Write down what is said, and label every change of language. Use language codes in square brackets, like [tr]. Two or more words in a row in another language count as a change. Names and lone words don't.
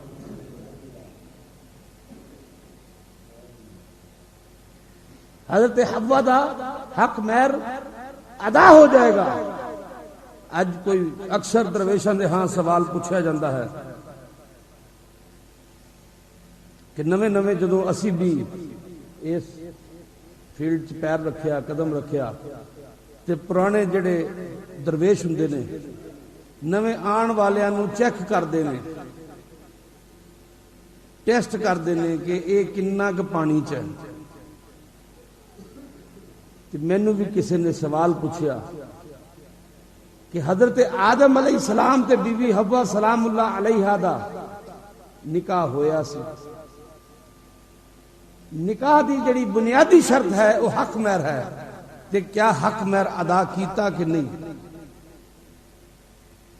[pa] حضرت حوا دا حق مہر ادا ہو جائے گا. اج کوئی اکثر درویشاں دے ہاں [ur] سوال پوچھا جاتا ہے [pa] کہ نویں نویں جدوں اسی بھی اس فیلڈ چ پیر رکھیا، قدم رکھیا، تے پرانے جڑے درویش ہوندے نے نویں آن والیاں نو چیک کردے نے، ٹیسٹ کردے نے کہ اے کنا ک پانی چ ہے. تے مینوں بھی کسی نے سوال پوچھیا کہ حضرت آدم [ar] علیہ السلام [pa] تے بی بی حوا [ar] سلام اللہ علیہا [pa] دا نکاح ہویا سی. نکاح دی جڑی بنیادی شرط ہے وہ حق مہر ہے، تے کیا حق مہر ادا کیتا کہ نہیں.